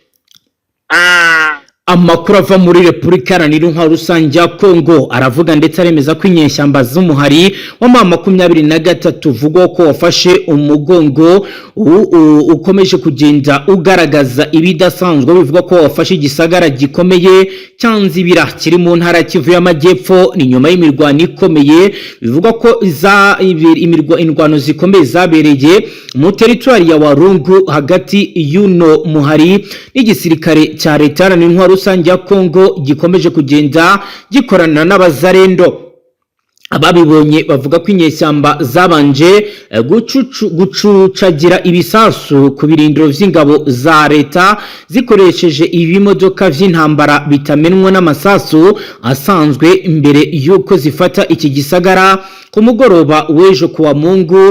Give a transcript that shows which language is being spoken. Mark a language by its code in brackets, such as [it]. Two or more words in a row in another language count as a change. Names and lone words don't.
[rn] Amakuru ava muri Repubulika Iharanira Rusange ya Kongo aravuga ndetse aremeza ko inyeshyamba z'umuhari wa M23 vuga ko wafashe umugongo ukomeje kugenda ugaragaza ibidasanzwe. Bivuga ko wafashe igisagara gikomeye cyanzibira kiri mu ntara Kivu y'Amajyepfo ni nyuma y'imirwano ikomeye. Bivuga ko imirwano zikomeye zabereye mu territoire ya Warungu hagati y'uno muhari n'igisirikare cya leta Iharanira Rusange ya Kongo gikomeje kugenda gikorana n'abazarendo. Ababibonye bavuga ko inyeshyamba zabanje gucucagira ibisasu ku birindiro vy'ingabo za leta zikoresheje ibimodoka vy'intambara bitamenwa n'amasasu asanzwe imbere yuko zifata iki gisagara ku mugoroba w'ejo kuwa Mungu.